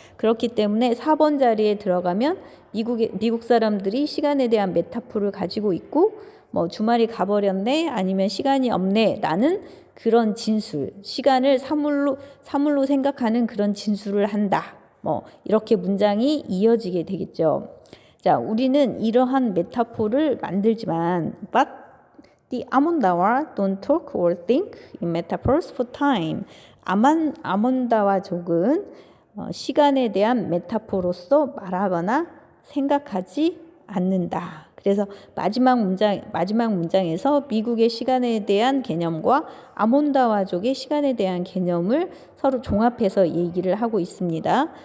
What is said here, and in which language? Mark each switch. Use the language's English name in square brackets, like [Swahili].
[Korean] 그렇기 때문에 4번 자리에 들어가면 미국 사람들이 시간에 대한 메타포를 가지고 있고 주말이 가버렸네 아니면 시간이 없네 라는 그런 진술, 시간을 사물로 생각하는 그런 진술을 한다. 이렇게 문장이 이어지게 되겠죠. 자, 우리는 이러한 메타포를 만들지만 [English] but the 아몬다와 don't talk or think in metaphors for time. [Korean] 아몬다와족은 시간에 대한 메타포로서 말하거나 생각하지 않는다. 그래서 마지막 문장에서 미국의 시간에 대한 개념과 아몬다와족의 시간에 대한 개념을 서로 종합해서 얘기를 하고 있습니다.